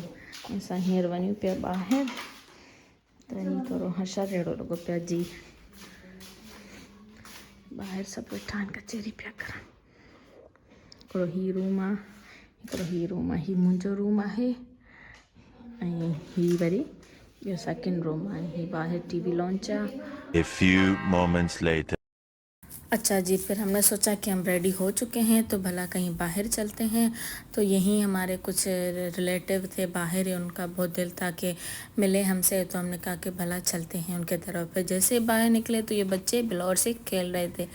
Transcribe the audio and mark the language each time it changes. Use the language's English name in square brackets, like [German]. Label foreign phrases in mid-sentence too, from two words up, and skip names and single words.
[Sindhi] ऐं असां हींअर वञूं पिया ॿाहिरि। त हीअ थोरो हशर अहिड़ो लॻो पिया जी ॿाहिरि सभु वेठा आहिनि कचेरी पिया करनि। हिकिड़ो हीअ रूम आहे, हिकिड़ो हीअ रूम आहे, हीअ मुंहिंजो रूम आहे। ऐं हीअ वरी इहो [English] second room [Sindhi] आहे। हीअ ॿाहिरि [English] TV lounge [Sindhi] आहे। [English] A few moments later. [Hindi] अच्छा जी, फिर हमने सोचा कि हम रेडी हो चुके हैं तो भला कहीं बाहर चलते हैं। तो यहीं हमारे कुछ रिलेटिव थे बाहर ही, उनका बहुत दिल था कि मिले हमसे। तो हमने कहा कि भला चलते हैं उनके तरफ। फिर जैसे ही बाहर निकले तो ये बच्चे बिलौर से खेल रहे थे।